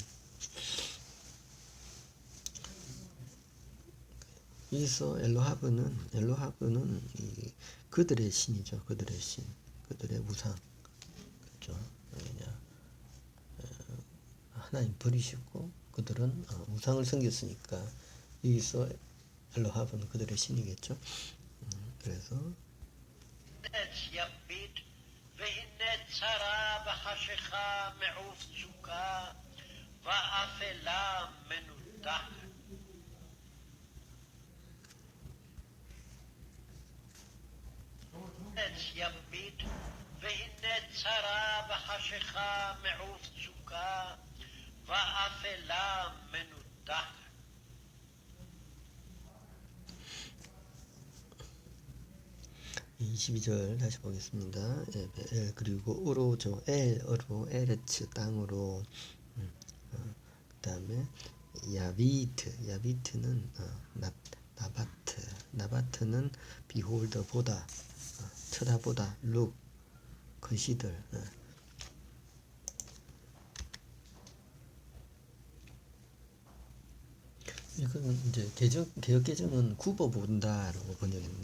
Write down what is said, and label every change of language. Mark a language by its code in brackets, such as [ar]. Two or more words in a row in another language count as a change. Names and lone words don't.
[ko] 여기서 엘로하브는 그들의 신이죠. 그들의 신, 그들의 우상, 그렇죠. 왜냐 하나님 버리시고 그들은 우상을 섬겼으니까 여기서 엘로하브는 그들의 신이겠죠. 그래서 [he] יביט, והנה צרה בחשיכה מעוף סוכה, ואפלה מנותחת. יביט, והנה צרה בחשיכה מעוף סוכה, ואפלה מנותחת. [ko] 22절 다시 보겠습니다. 그리고 으로죠. 으로 에르츠 땅으로 그 다음에 야비트는 나바트는 비홀더 보다 쳐다보다 룩 건시들 이거는 이제 개혁 개정은 굽어본다라고 번역합니다.